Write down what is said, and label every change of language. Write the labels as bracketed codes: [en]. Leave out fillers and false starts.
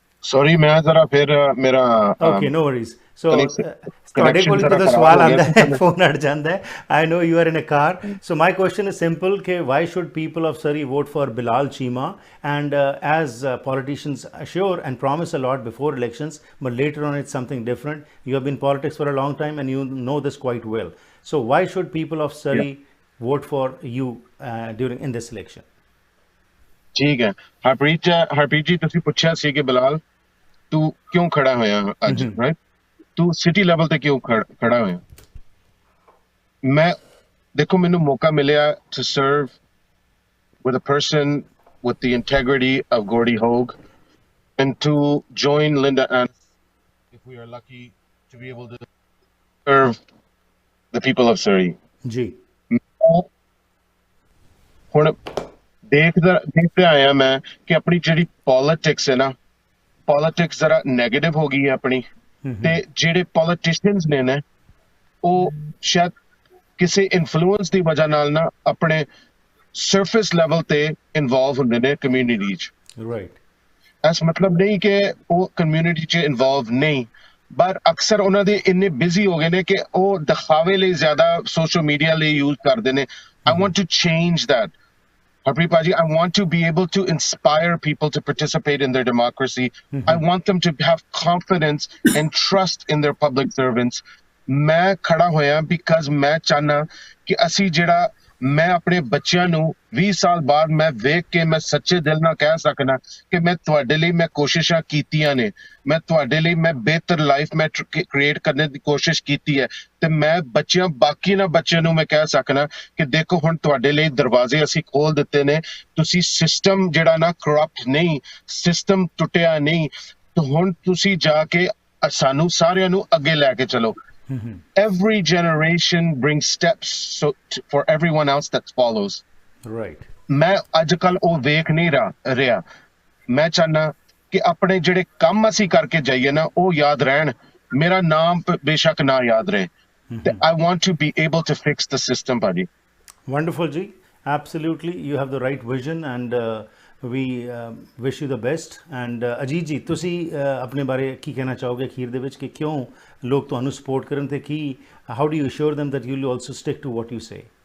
[en] Sorry, [hi] मैं जरा फिर मेरा [en] okay, no worries. [pa] So ਤੁਹਾਡੇ ਕੋਲ ਜਦੋਂ ਸਵਾਲ ਆਉਂਦਾ ਹੈ ਫੋਨ ਅੜ ਜਾਂਦਾ ਹੈ, [en] I know you are in a car. So my question is simple, कि why should people of Surrey vote for Bilal Cheema? And as politicians assure and promise a lot before elections, but later on it's something different. You have been in politics for a long time and you know this quite well. So why should people of Surrey vote for you in this election? [hi] ठीक है, हरप्रीत जी [pa] ਤੁਸੀਂ ਪੁੱਛਿਆ ਸੀ ਕਿ ਬਿਲਾਲ ਤੂੰ ਕਿਉਂ ਖੜਾ ਹੋਇਆ ਅੱਜ, ਰਾਈਟ? ਤੂੰ ਸਿਟੀ ਲੈਵਲ ਤੇ ਕਿਉਂ ਖੜਾ ਹੋਇਆ? ਮੈਂ ਦੇਖੋ, ਮੈਨੂੰ ਮੌਕਾ ਮਿਲਿਆ [en] to serve with a person with the integrity of Gordy Hogue and to join Linda and if we are lucky to be able to serve the people of Surrey. [hi] जी [pa] ਹੁਣ ਦੇਖਦੇ ਆਇਆ ਮੈਂ ਕਿ ਆਪਣੀ ਜਿਹੜੀ ਪੋਲਿਟਿਕਸ ਹੈ ਨਾ, ਪੋਲਿਟਿਕਸ ਜ਼ਰਾ ਨੈਗੇਟਿਵ ਹੋ ਗਈ ਹੈ ਆਪਣੀ, ਤੇ ਜਿਹੜੇ ਪੋਲੀਟੀਸ਼ੀਅਨਸ ਨੇ ਉਹ ਸ਼ਾਇਦ ਕਿਸੇ ਇਨਫਲੂਐਂਸ ਦੀ ਵਜ੍ਹਾ ਨਾਲ ਨਾ ਆਪਣੇ ਸਰਫੇਸ ਲੈਵਲ ਤੇ ਇਨਵੋਲਵ ਹੁੰਦੇ ਨੇ ਕਮਿਊਨਿਟੀ 'ਚ, ਰਾਈਟ? ਇਸ ਮਤਲਬ ਨਹੀਂ ਕਿ ਉਹ ਕਮਿਊਨਿਟੀ 'ਚ ਇਨਵੋਲਵ ਨਹੀਂ, ਪਰ ਅਕਸਰ ਉਹਨਾਂ ਦੇ ਇੰਨੇ ਬਿਜ਼ੀ ਹੋ ਗਏ ਨੇ ਕਿ ਉਹ ਦਿਖਾਵੇ ਲਈ ਜ਼ਿਆਦਾ ਸੋਸ਼ਲ ਮੀਡੀਆ ਲਈ ਯੂਜ਼ ਕਰਦੇ ਨੇ. [en] I want to change that. Harpreet Paji, I want to be able to inspire people to participate in their democracy. I want them to have confidence and trust in their public servants. [pa] ਮੈਂ ਖੜਾ ਹੋਇਆ because ਮੈਂ ਚਾਹਨਾ ਕਿ ਅਸੀਂ ਜਿਹੜਾ ਮੈਂ ਆਪਣੇ ਬੱਚਿਆਂ ਨੂੰ 20 ਸਾਲ ਬਾਅਦ ਮੈਂ ਵੇਖ ਕੇ ਮੈਂ ਸੱਚੇ ਦਿਲ ਨਾਲ ਕਹਿ ਸਕਣਾ ਕਿ ਮੈਂ ਤੁਹਾਡੇ ਲਈ ਮੈਂ ਕੋਸ਼ਿਸ਼ਾਂ ਕੀਤੀਆਂ ਨੇ, ਮੈਂ ਤੁਹਾਡੇ ਲਈ ਮੈਂ ਬਿਹਤਰ ਲਾਈਫ ਮੈਂ ਕ੍ਰੀਏਟ ਕਰਨ ਦੀ ਕੋਸ਼ਿਸ਼ ਕੀਤੀ ਹੈ, ਤੇ ਮੈਂ ਬਾਕੀ ਨਾ ਬੱਚਿਆਂ ਨੂੰ ਮੈਂ ਕਹਿ ਸਕਣਾ ਕਿ ਦੇਖੋ ਹੁਣ ਤੁਹਾਡੇ ਲਈ ਦਰਵਾਜ਼ੇ ਅਸੀਂ ਖੋਲ ਦਿੱਤੇ ਨੇ, ਤੁਸੀਂ ਸਿਸਟਮ ਜਿਹੜਾ ਨਾ ਕਰਪਟ ਨਹੀਂ, ਸਿਸਟਮ ਟੁੱਟਿਆ ਨਹੀਂ, ਤੇ ਹੁਣ ਤੁਸੀਂ ਜਾ ਕੇ ਸਾਨੂੰ ਸਾਰਿਆਂ ਨੂੰ ਅੱਗੇ ਲੈ ਕੇ ਚਲੋ. [en] Every generation brings steps for everyone else that follows. [pa] Right. ਮੈਂ ਅੱਜ ਕੱਲ ਉਹ ਵੇਖ ਨਹੀਂ ਰਿਹਾ. ਮੈਂ ਚਾਹਨਾ ਕਿ ਆਪਣੇ ਜਿਹੜੇ ਕੰਮ ਅਸੀਂ ਕਰਕੇ ਜਾਈਏ ਨਾ ਉਹ ਯਾਦ ਰਹਿਣ, ਮੇਰਾ ਨਾਮ ਬੇਸ਼ੱਕ ਨਾ ਯਾਦ ਰਹੇ. [en] I want to be able to fix the system, buddy. Wonderful, Ji. Absolutely, you have the right vision and we wish you the best. [pa] And Ajit ji, ਤੁਸੀਂ ਆਪਣੇ ਬਾਰੇ ਕੀ ਕਹਿਣਾ ਚਾਹੋਗੇ ਅਖੀਰ ਦੇ ਵਿੱਚ ਕਿ ਕਿਉਂ ਲੋਕ ਤੁਹਾਨੂੰ ਸਪੋਰਟ ਕਰਨ ਤੇ ਕੀ [en] how do you assure them that you will also stick to what you say?